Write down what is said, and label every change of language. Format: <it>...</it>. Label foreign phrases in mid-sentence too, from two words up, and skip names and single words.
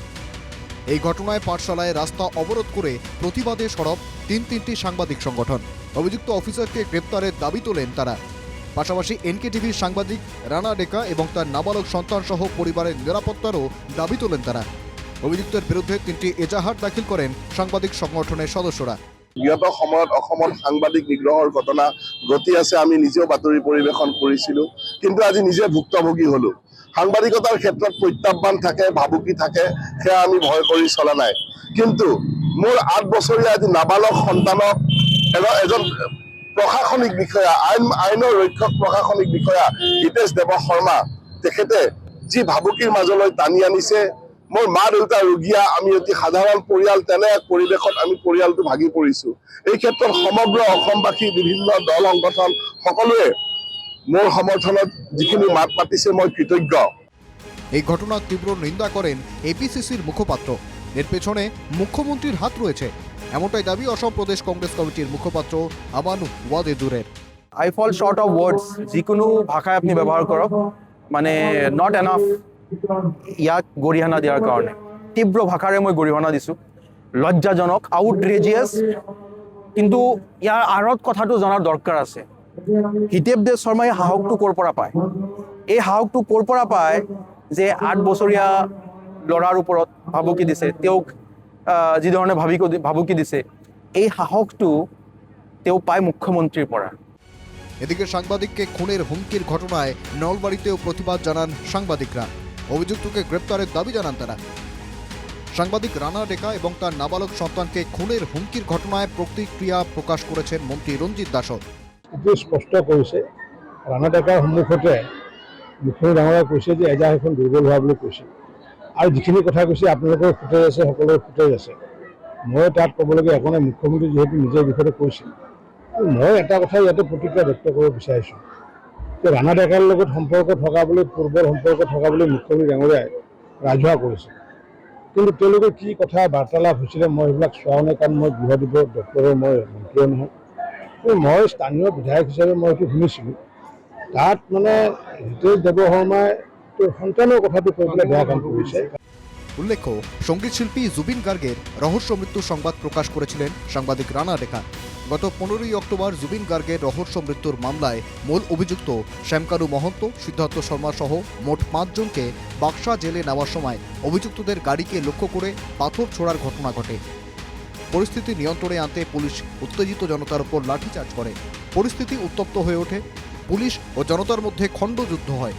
<bn>এই ঘটনায় পাঠশালায় রাস্তা অবরোধ করে প্রতিবাদে সরব তিনটি সাংবাদিক সংগঠন। অভিযুক্ত অফিসারকে গ্রেপ্তারের দাবি তোলেন তারা। পাশাপাশি এনকেটিভির সাংবাদিক রানা ডেকা এবং তার নাবালক সন্তান সহ পরিবারের নিরাপত্তারও দাবি তোলেন তারা। অভিযুক্তের বিরুদ্ধে 3টি এজাহার দাখিল করেন সাংবাদিক সংগঠনের সদস্যরা।</bn> <as>বিগত সময়ত অসমত সাংবাদিক নিগ্ৰহৰ ঘটনা ঘটি আছে। আমি নিজেও বাতৰি পৰিৱেশন কৰিছিলোঁ, কিন্তু আজি নিজে ভুক্তভোগী হলোঁ। সাংবাদিকতাৰ ক্ষেত্ৰত প্ৰত্যাহ্বান থাকে, ভাবুকি থাকে, সেয়া আমি ভয় কৰি চলা নাই। কিন্তু মোৰ 8 বছৰীয়া আজি নাবালক সন্তানক এজন প্ৰশাসনিক বিষয়া, আইনৰ ৰক্ষক প্ৰশাসনিক বিষয়া হিতেশ দেৱশৰ্মা তেখেতে যি ভাবুকিৰ মাজলৈ টানি আনিছে। মোৰ মা দেউতা ৰোগীয়া, আমি অতি সাধাৰণ পৰিয়াল, তেনে এক পৰিৱেশত আমি পৰিয়ালটো ভাগি পৰিছোঁ। এই ক্ষেত্ৰত সমগ্ৰ অসমবাসী, বিভিন্ন দল সংগঠন সকলোৱে মোৰ সমৰ্থনত যিখিনি মাত মাতিছে, মই কৃতজ্ঞ।</as> <bn>এই ঘটনার তীব্র নিন্দা করেন এপিসিসির মুখপাত্র। এর পেছনে মুখ্যমন্ত্রীর হাত রয়েছে, এমনটাই দাবি অসম প্রদেশ কংগ্রেস কমিটির মুখপাত্র আমান ওয়াদেদুরের।</bn> <en>I fall short of words,</en> <as>যিকোনো ভাষায় আপনি ব্যবহার করক, মানে</as> <en>not enough</en> <as>ইয়াক গৰিহণা দিয়াৰ কাৰণে। তীব্ৰ ভাষাৰে মই গৰিহণা দিছোঁ। লজ্জাজনক, আউটৰেজিয়াছ, কিন্তু ইয়াৰ আঁৰত কথাটো জনাৰ দৰকাৰ আছে। হিতেশ দেৱ শৰ্মাই সাহসটো ক'ৰ পৰা পায়? এই সাহসটো ক'ৰ পৰা পায় যে 8 বছৰীয়া ল'ৰাৰ ওপৰত ভাবুকি দিছে, তেওঁক যিধৰণে ভাবুকি দিছে, এই সাহসটো তেওঁ পায় মুখ্যমন্ত্ৰীৰ পৰা।</as> <bn>এদিকে সাংবাদিককে খুনের হুমকির ঘটনায় নলবাড়িতেও প্রতিবাদ জানান সাংবাদিকরা। অভিযুক্তকে গ্রেপ্তারের দাবি জানান তারা। সাংবাদিক রানা ডেকা এবং তার নাবালক সন্তানকে খুনের হুমকির ঘটনায় প্রতিক্রিয়া প্রকাশ করেছেন মন্ত্রী রঞ্জিত দাসও।</bn> <as>স্পষ্ট কৰিছে, ৰাণা ডেকাৰ সন্মুখতে মুখ্যমন্ত্ৰী ডাঙৰীয়াই কৈছে যে এজাহাৰখন দুৰ্বল হোৱা বুলি কৈছে। আৰু যিখিনি কথা কৈছে আপোনালোকৰ ফুটেজ আছে, সকলোৰে ফুটেজ আছে। মই তাত ক'বলগীয়া একো নাই, মুখ্যমন্ত্ৰী যিহেতু নিজৰ বিষয়তে কৈছিল। মই এটা কথা ইয়াতে প্ৰতিক্ৰিয়া ব্যক্ত কৰিব বিচাৰিছোঁ যে ৰাণা ডেকাৰ লগত সম্পৰ্ক থকা বুলি, পূৰ্বৰ সম্পৰ্ক থকা বুলি মুখ্যমন্ত্ৰী ডাঙৰীয়াই ৰাজহুৱা কৰিছে। কিন্তু তেওঁলোকে কি কথা বাৰ্তালাপ হৈছিলে মই সেইবিলাক চোৱাও নাই, কাৰণ মই গৃহ বিভাগৰ দপ্তৰৰ মই মন্ত্ৰীও নহয়। মই স্থানীয় বিধায়ক হিচাপে মই এইটো শুনিছিলোঁ, তাত মানে হিতেশ দেৱশৰ্মাই সন্তানৰ কথাটো কৈ পেলাই বেয়া কাম কৰিছে।</as> <bn>উল্লেখ্য, সঙ্গীত শিল্পী জুবিন গার্গের রহস্য মৃত্যুর সংবাদ প্রকাশ করেছিলেন সাংবাদিক রানা ডেকা। গত 15ই অক্টোবর জুবিন গার্গের রহস্য মৃত্যুর মামলায় মূল অভিযুক্ত শ্যামকানু মহন্ত, সিদ্ধার্থ শর্মা সহ মোট 5 জনকে বাক্সা জেলে নেওয়ার সময় অভিযুক্তদের গাড়িকে লক্ষ্য করে পাথর ছোড়ার ঘটনা ঘটে। পরিস্থিতি নিয়ন্ত্রণে আনতে পুলিশ উত্তেজিত জনতার উপর লাঠিচার্জ করে। পরিস্থিতি উত্তপ্ত হয়ে ওঠে, পুলিশ ও জনতার মধ্যে খণ্ডযুদ্ধ হয়।</bn>